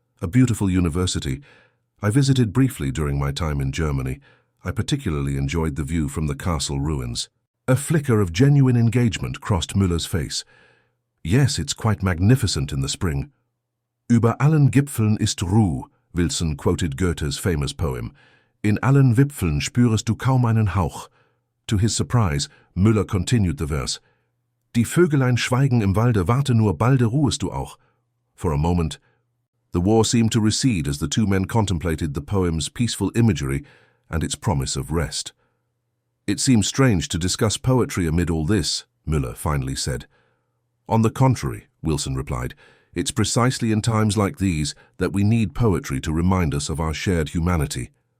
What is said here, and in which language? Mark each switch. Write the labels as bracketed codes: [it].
[en] "A beautiful university. I visited briefly during my time in Germany. I particularly enjoyed the view from the castle ruins." A flicker of genuine engagement crossed Müller's face. "Yes, it's quite magnificent in the spring." [de] "Über allen Gipfeln ist Ruhe," [en] Wilson quoted Goethe's famous poem. [de] "In allen Wipfeln spürest du kaum einen Hauch." [en] To his surprise, Müller continued the verse. [de] "Die Vögelein schweigen im Walde, warte nur, balde ruhest du auch." [en] For a moment, the war seemed to recede as the 2 men contemplated the poem's peaceful imagery and its promise of rest. "It seems strange to discuss poetry amid all this," Müller finally said. "On the contrary," Wilson replied, "it's precisely in times like these that we need poetry to remind us of our shared humanity."